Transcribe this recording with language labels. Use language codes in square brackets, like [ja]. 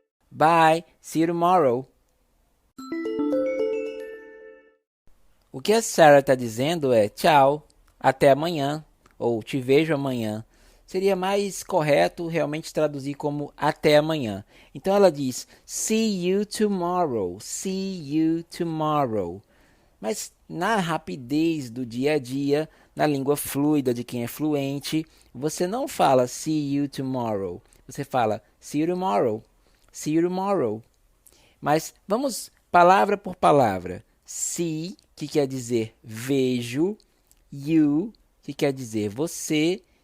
[en] Bye, see you tomorrow. [pt] O que a Sarah está dizendo é tchau, até amanhã, ou te vejo amanhã. Seria mais correto realmente traduzir como até amanhã. Então ela diz [en] see you tomorrow, see you tomorrow. [pt] Mas na rapidez do dia a dia, na língua fluida de quem é fluente, você não fala [en] see you tomorrow. [pt] Você fala [en] see you tomorrow, see you tomorrow. [pt] Mas vamos palavra por palavra. [en] See, [pt] que quer dizer vejo. [en] You, [pt] que quer dizer você.